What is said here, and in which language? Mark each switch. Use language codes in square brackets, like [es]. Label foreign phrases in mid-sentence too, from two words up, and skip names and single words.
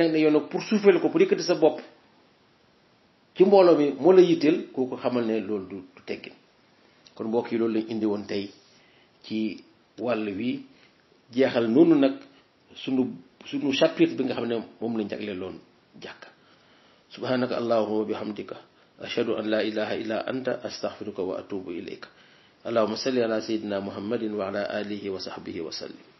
[wo] nag ne yow nag pour suufeel ko pour yëkkati sa bopp ci mbooloo mi moo la yitteel kooku xamal ne loolu du teggin kon mbokk yi loolu lañ indi woon tey ci wàll wi jeexal noonu nag sunu chapitre bi nga xam ne moom lañ jagleeloon jàkka [ar] سبحانك اللهم وبحمدك أشهد أن لا إله إلا أنت أستغفرك وأتوب إليك اللهم صل على سيدنا محمد وعلى آله وصحبه وسلم